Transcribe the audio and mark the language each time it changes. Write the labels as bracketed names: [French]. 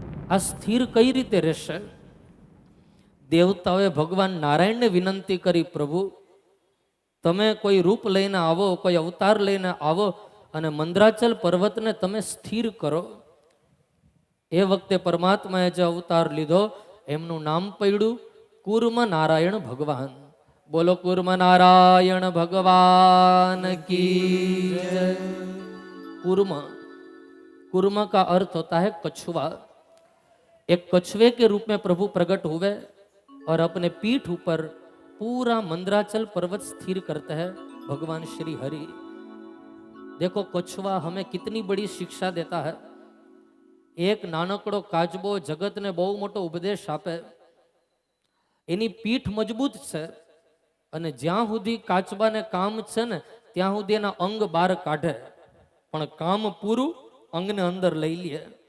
[Gujarati] આ સ્થિર કઈ રીતે રહેશે? દેવતાઓએ ભગવાન નારાયણને વિનંતી કરી, પ્રભુ તમે કોઈ રૂપ લઈને આવો, કોઈ અવતાર લઈને આવો અને મંદરાચલ પર્વતને તમે સ્થિર કરો. એ વખતે પરમાત્માએ જે અવતાર લીધો એમનું નામ પડ્યું કૂર્મ નારાયણ ભગવાન. બોલો કૂર્મ નારાયણ ભગવાન [Hindi] की जय. कूर्म, कूर्म का अर्थ होता है कछुआ. एक कछुए के रूप में प्रभु प्रकट हुए और अपने पीठ ऊपर पूरा मंद्राचल पर्वत स्थिर करते हैं भगवान श्री हरि। देखो कछुआ हमें कितनी बड़ी शिक्षा देता है। [Gujarati] एक नानकड़ो काचबो जगत ने बहु मोटो उपदेश आपे, एनी पीठ मजबूत छे અને જ્યાં સુધી કાચબાને કામ છે ને ત્યાં સુધી એના અંગ બહાર કાઢે, પણ કામ પૂરું અંગને અંદર લઈ લે।